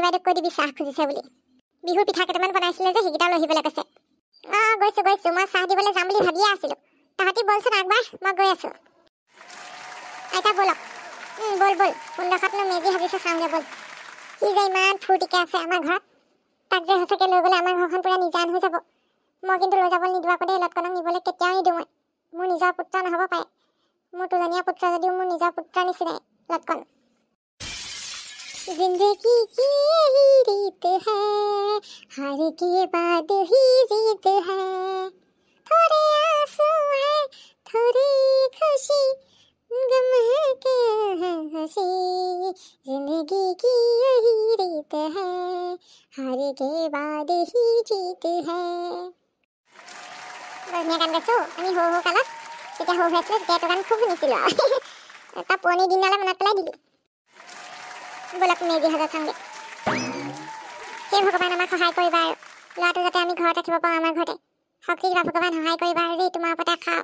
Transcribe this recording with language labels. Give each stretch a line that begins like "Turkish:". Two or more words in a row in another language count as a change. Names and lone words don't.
Assamese: বাইদেউক কৈ দিবি চাহ খুজিছে বুলি বিহুৰ পিঠা কেইটামান বনাইছিলে যে সেইকেইটা লৈ আহিবলৈ কৈছে গৈছোঁ মই চাহ দিবলৈ যাম বুলি ভাবিয়ে আছিলোঁ তাহাঁতি বলচোন আগবাঢ় মই গৈ আছোঁ আইতা ব'লক বল কোনডোখৰতনো মেজি সাজিছে চাওঁগৈ বল সি যে ইমান ফূৰ্তিকৈ আছে আমাৰ ঘৰত তাক যে সঁচাকৈ লৈ গ'লে আমাৰ ঘৰখন পূৰা নিজান হৈ যাব মই কিন্তু লৈ যাবলৈ নিদিওঁ আকৌ দেই লটকনক নিবলৈ কেতিয়াও নিদিওঁ মই মোৰ নিজৰ পুত্ৰ নহ'ব পাৰে মোৰ তুলনীয়া পুত্ৰ যদিও মোৰ নিজৰ পুত্ৰৰ নিচিনাই লটকন
Hindi: जिंदगी की यही रीत है हार के बाद ही जीत है थोड़े आंसू है थोड़ी खुशी गम है के हंसी जिंदगी की यही रीत है हार के बाद ही जीत है
Assamese: ধুনীয়া গান গাইছোঁ আমি সৰু কালত যেতিয়া সৰু হৈ আছিলোঁ তেতিয়া গান খুব শুনিছিলোঁ আৰু তাৰ পুৰণি দিনলৈ মনত পেলাই দিলোঁ ব'লক মেজি সজা চাওঁগৈ সেই ভগৱান আমাক সহায় কৰিবা আৰু ল'ৰাটো যাতে আমি ঘৰত ৰাখিব পাৰোঁ আমাৰ ঘৰতে শক্তি দিবা ভগৱান সহায় কৰিবা আৰু দেই তোমাৰ ওপৰতে খাওঁ